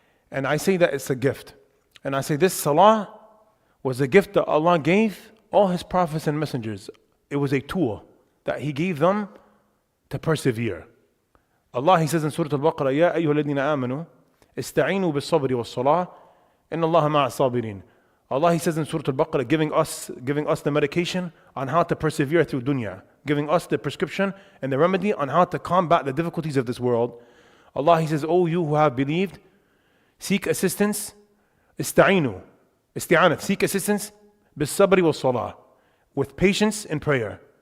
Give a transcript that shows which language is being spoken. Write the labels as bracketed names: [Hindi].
[English] And I say that it's a gift. And I say this salah was a gift that Allah gave all his prophets and messengers. It was a tool that he gave them to persevere. Allah, he says in Surah Al-Baqarah, [Arabic] يَا أَيُّهَا الَّذِينَ آمَنُوا اسْتَعِينُوا بِالصَّبْرِ وَالصَّلَاةِ إِنَّ اللَّهَ مَعَ الصَّابِرِينَ. [English] Allah, he says in Surah Al-Baqarah, giving us the medication on how to persevere through dunya, giving us the prescription and the remedy on how to combat the difficulties of this world. Allah, he says, O you who have believed, seek assistance, isti'anat, seek assistance, [Arabic] bis-sabri wal-salah, [English] with patience and prayer.